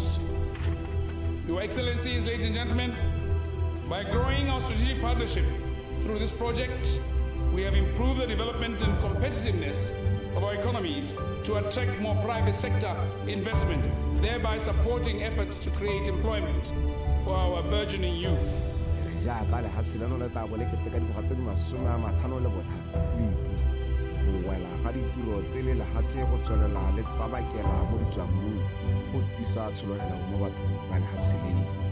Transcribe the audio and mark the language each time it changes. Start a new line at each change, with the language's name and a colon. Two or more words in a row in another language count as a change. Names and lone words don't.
English: Your Excellencies, ladies and gentlemen, by growing our strategic partnership through this project, we have improved the development and competitiveness of our economies to attract more private sector investment, thereby supporting efforts to create employment for our burgeoning youth.
Tswana: jaaka lehatshe leno le tabo le keteka dingwaga tse di 53 go wela ga ditiro tse le lehatshe go tswelela le tsabakela mo ditswamong go tisa tshologelo mo bathong ba lehatshe leno.